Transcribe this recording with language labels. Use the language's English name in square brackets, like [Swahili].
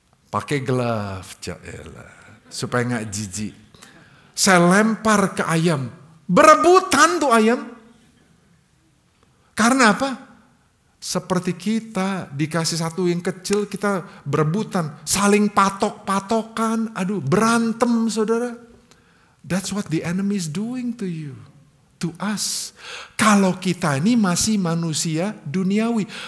[Indonesian] Pakai glove, supaya gak jijik. Saya lempar ke ayam. Berebutan tuh ayam. Karena apa? Seperti kita dikasih satu yang kecil, kita berebutan. Saling patok-patokan. Aduh, berantem saudara. [English] That's what the enemy is doing to you. To us. [Indonesian] Kalau kita ini masih manusia duniawi.